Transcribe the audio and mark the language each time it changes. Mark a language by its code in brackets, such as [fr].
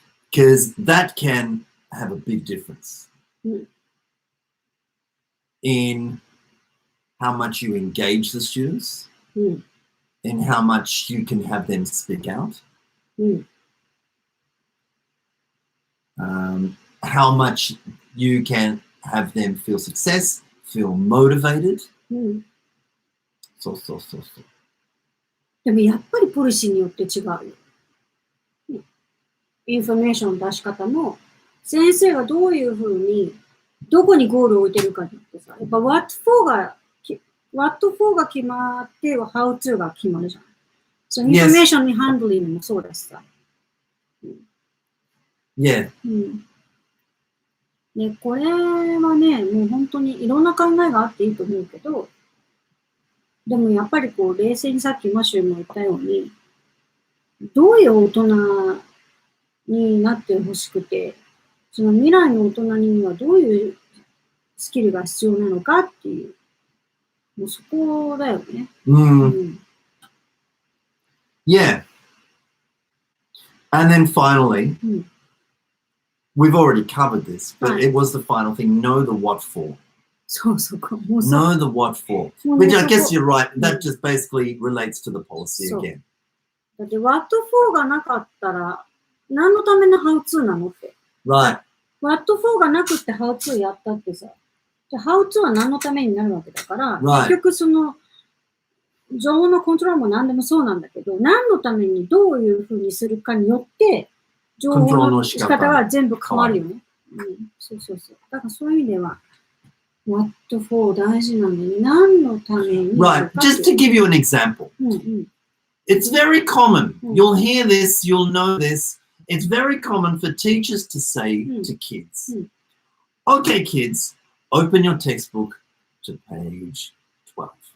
[en] Because that can have a big difference in how much you engage the students, in how much you can have them speak out, how much you can have them feel success, feel motivated. So. [ja] でもやっぱりポリシーによって違うよ。インフォメーションの出し方も、先生がどういうふうに、どこにゴールを置いてるかってさ、やっぱ what for が決まって、how to が決まるじゃん。そう、インフォメーションにハンドリングもそうだしさ。 [en] Yeah. [ja] ね、これはね、もう本当にいろんな考えがあっていいと思うけど、でもやっぱりこう冷静にさっきマシューも言ったように、どういう大人になってほしくて、その未来の大人にはどういうスキルが必要なのかっていう、もうそこだよね。 [en] Yeah. And then finally, we've already covered this, but it was the final thing, know the what for. [ja] そうそうか。 [en] Know the what for. Which I guess you're right. That just basically relates to the policy again. [ja] だって what for がなかったら何のための how to なのって。 [en] Right. [ja] what for がなくって how to やったってさ。じゃ how to は何のためになるわけだから、結局その情報のコントロールも何でもそうなんだけど、何のためにどういうふうにするかによって情報の仕方は全部変わるよね。そうそうそう。だからそういう意味ではWhat for 大事なんで、何のために。 [en] Right, just to give you an example. It's very common. You'll hear this, you'll know this. It's very common for teachers to say to kids, okay, kids, open your textbook to page 12.